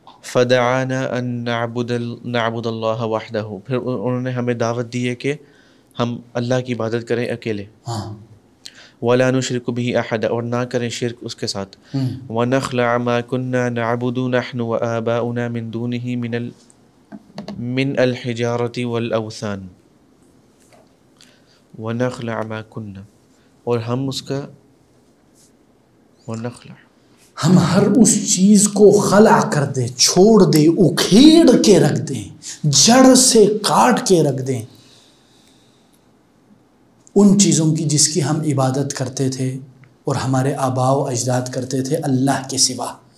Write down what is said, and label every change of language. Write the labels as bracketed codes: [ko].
[ar] فدعانا ان نعبد اللہ وحدہ، [ur] پھر انہوں نے ہمیں دعوت دی ہے کہ ہم اللہ کی عبادت کریں اکیلے. ہاں، [ar] ولا نشرک به احد، [ur] اور نہ کریں شرک اس کے ساتھ. [ar] ونخلع ما كنا نعبد نحن وآباؤنا من دونه من الحجارة والاوثان. ونخلع ما كنا، [ur] اور ہم اس کا ونخلع، ہم ہر اس چیز کو خلع کر دیں، چھوڑ دیں، اکھیڑ کے رکھ دیں، جڑ سے کاٹ کے رکھ دیں ان چیزوں کی جس کی ہم عبادت کرتے تھے اور ہمارے آباء و اجداد کرتے تھے اللہ کے سوا.